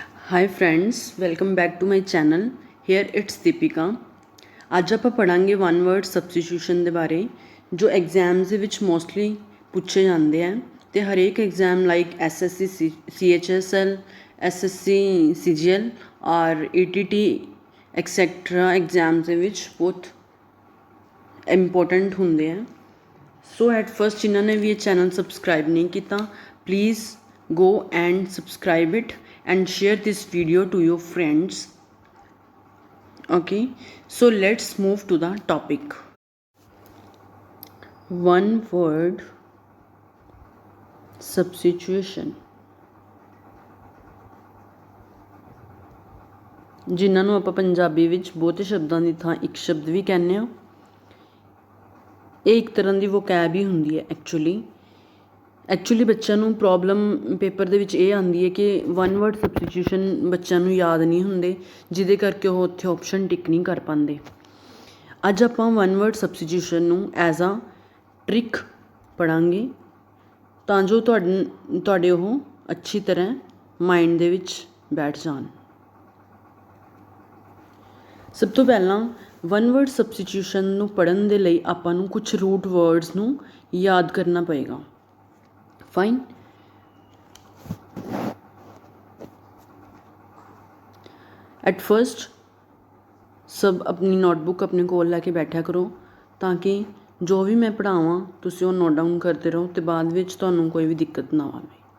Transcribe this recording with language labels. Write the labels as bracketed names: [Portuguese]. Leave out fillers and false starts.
[English] Hi friends, welcome back to my channel. Here it's Deepika. [Punjabi] ਅੱਜ ਆਪਾਂ ਪੜਾਂਗੇ one word substitution ਦੇ ਬਾਰੇ ਜੋ ਐਗਜ਼ਾਮਸ ਦੇ ਵਿੱਚ ਮੋਸਟਲੀ ਪੁੱਛੇ ਜਾਂਦੇ ਆ ਤੇ ਹਰੇਕ exam like SSC CHSL SSC CGL ਔਰ ਈਟੀਟੀ ਐਕਸੈਟਰਾ ਐਗਜ਼ਾਮਸ ਦੇ ਵਿੱਚ ਬਹੁਤ ਇੰਪੋਰਟੈਂਟ ਹੁੰਦੇ ਆ। ਸੋ ਐਟ ਫਸਟ ਜਿਨ੍ਹਾਂ ਨੇ ਵੀ ਇਹ ਚੈਨਲ ਸਬਸਕ੍ਰਾਈਬ ਨਹੀਂ ਕੀਤਾ, please [English] go and subscribe it and share this video to your friends. Okay, so let's move to the topic. One word substitution, [Punjabi] ਜਿਨ੍ਹਾਂ ਨੂੰ ਆਪਾਂ ਪੰਜਾਬੀ ਵਿੱਚ ਬਹੁਤੇ ਸ਼ਬਦਾਂ ਦੀ ਥਾਂ ਇੱਕ ਸ਼ਬਦ ਵੀ ਕਹਿੰਦੇ ਹਾਂ। ਇਹ ਇੱਕ ਤਰ੍ਹਾਂ ਦੀ ਵੋਕੈਬ ਹੀ ਹੁੰਦੀ ਹੈ। ਐਕਚੁਅਲੀ ਬੱਚਿਆਂ ਨੂੰ ਪ੍ਰੋਬਲਮ ਪੇਪਰ ਦੇ ਵਿੱਚ ਇਹ ਆਉਂਦੀ ਹੈ ਕਿ ਵਨ ਵਰਡ ਸਬਸਟੀਟਿਊਸ਼ਨ ਬੱਚਿਆਂ ਨੂੰ ਯਾਦ ਨਹੀਂ ਹੁੰਦੇ, ਜਿਹਦੇ ਕਰਕੇ ਉਹ ਉੱਥੇ ਆਪਸ਼ਨ ਟਿਕ ਨਹੀਂ ਕਰ ਪਾਉਂਦੇ। ਅੱਜ ਆਪਾਂ ਵਨ ਵਰਡ ਸਬਸਟੀਟਿਊਸ਼ਨ ਨੂੰ ਐਜ਼ ਆ ਟ੍ਰਿਕ ਪੜ੍ਹਾਂਗੇ ਤਾਂ ਜੋ ਤੁਹਾਡੇ ਉਹ ਅੱਛੀ ਤਰ੍ਹਾਂ ਮਾਈਂਡ ਦੇ ਵਿੱਚ ਬੈਠ ਜਾਣ। ਸਭ ਤੋਂ ਪਹਿਲਾਂ ਵਨ ਵਰਡ ਸਬਸਟੀਟਿਊਸ਼ਨ ਨੂੰ ਪੜ੍ਹਨ ਦੇ ਲਈ ਆਪਾਂ ਨੂੰ ਕੁਝ ਰੂਟ ਵਰਡਸ ਨੂੰ ਯਾਦ ਕਰਨਾ ਪਏਗਾ। फाइन, एट फस्ट सब अपनी नोटबुक अपने कोल लैके बैठा करो ताकि जो भी मैं पढ़ावां तुसीं ओह नोट डाउन करते रहो तो बाद विच तुहानूं कोई भी दिक्कत ना आवे।